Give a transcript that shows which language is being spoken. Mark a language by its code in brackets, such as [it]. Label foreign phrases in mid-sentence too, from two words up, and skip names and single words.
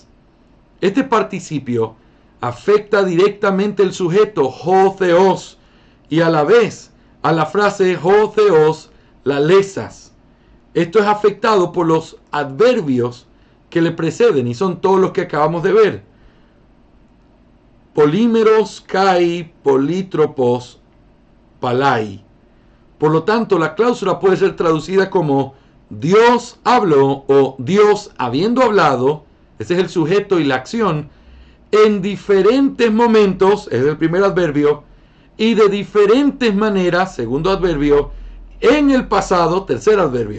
[es] Este participio afecta directamente el sujeto, [el] ὁ θεός, [es] y a la vez a la frase [el] ὁ θεὸς λαλήσας. [es] Esto es afectado por los adverbios que le preceden, y son todos los que acabamos de ver. [el] πολυμερῶς, καὶ, πολυτρόπως, πάλαι. [es] Por lo tanto, la cláusula puede ser traducida como Dios habló o Dios habiendo hablado, ese es el sujeto y la acción, en diferentes momentos, es el primer adverbio, y de diferentes maneras, segundo adverbio, en el pasado, tercer adverbio.